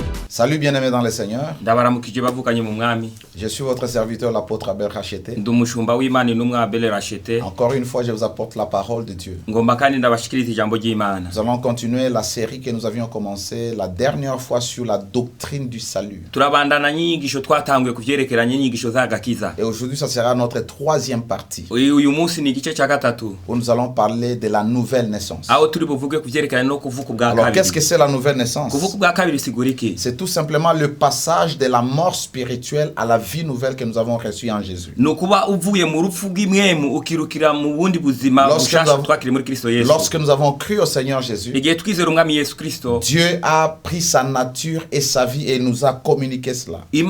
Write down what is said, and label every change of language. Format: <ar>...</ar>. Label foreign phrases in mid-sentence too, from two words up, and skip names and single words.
<fr>Salut bien-aimés dans le Seigneur.</fr> <rn>Ndabaramukije bavukanye mu mwami.</rn> <fr>Je suis votre serviteur l'apôtre Abel Racheté.</fr> <rn>Ndumushumba w'Imana n'umwa Abel Racheté.</rn> <fr>Encore une fois, je vous apporte la parole de Dieu.</fr> <rn>Ngomba kandi ndabashikiriza ijambo ry'Imana.</rn> <fr>Nous allons continuer la série que nous avions commencé la dernière fois sur la doctrine du salut.</fr> <rn>Turabandana nyigisho twatanguye kuvyerekeranye nyigisho z'agakiza.</rn> <fr>Et aujourd'hui, ça sera notre troisième partie.</fr> <rn>Uyu munsi ni igice cya gatatu.</rn> <fr>Où nous allons parler de la nouvelle naissance.</fr> <rn>Aho turi buvuge kuvyerekeranye no kuvuka bwa kabiri.</rn> <fr>Alors, qu'est-ce que c'est la nouvelle naissance?</fr> <rn>Kuvuka bwa kabiri siguriki.</rn> <fr>C'est tout simplement le passage de la mort spirituelle à la vie nouvelle que nous avons reçue en Jésus. Lorsque nous avons cru au Seigneur Jésus, Dieu a pris sa nature et sa vie et nous a communiqué cela.</fr>